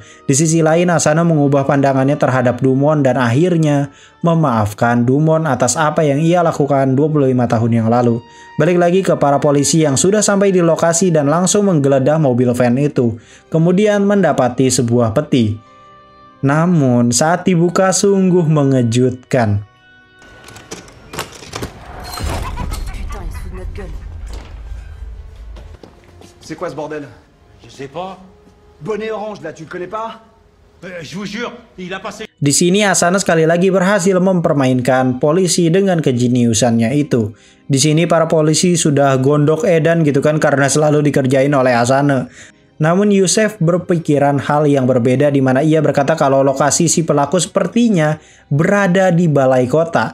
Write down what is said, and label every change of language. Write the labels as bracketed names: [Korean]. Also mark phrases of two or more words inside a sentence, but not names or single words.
[Indonesian] Di sisi lain Asane mengubah pandangannya terhadap Dumon dan akhirnya memaafkan Dumon atas apa yang ia lakukan 25 tahun yang lalu. Balik lagi ke para polisi yang sudah sampai di lokasi dan langsung menggeledah mobil van itu. Kemudian mendapati sebuah peti. Namun saat dibuka sungguh mengejutkan. [French] C'est quoi ce bordel? Je sais pas. Bonnet orange là, tu le connais pas? Je vous jure, il a passé. [Indonesian] Di sini Asane sekali lagi berhasil mempermainkan polisi dengan kejeniusannya itu. Di sini para polisi sudah gondok edan gitu kan karena selalu dikerjain oleh Asane. Namun Yusef berpikiran hal yang berbeda di mana ia berkata kalau lokasi si pelaku sepertinya berada di balai kota.